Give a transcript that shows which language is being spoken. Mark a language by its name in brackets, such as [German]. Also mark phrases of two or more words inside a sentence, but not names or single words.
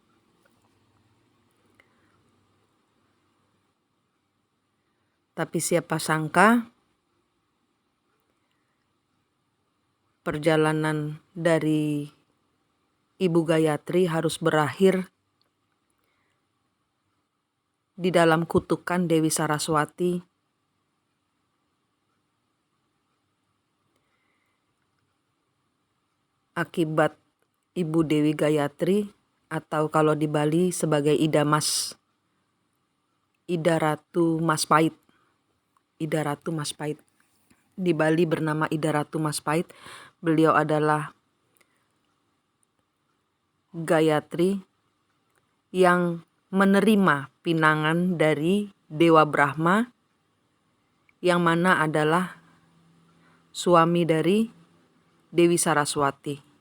[Indonesian] Tapi siapa sangka perjalanan dari Ibu Gayatri harus berakhir di dalam kutukan Dewi Saraswati akibat Ibu Dewi Gayatri, atau kalau di Bali sebagai Ida Ratu Mas Pait. Ida Ratu Mas Pait. Di Bali bernama Ida Ratu Mas Pait. Beliau adalah Gayatri yang menerima pinangan dari Dewa Brahma, yang mana adalah suami dari Dewi Saraswati.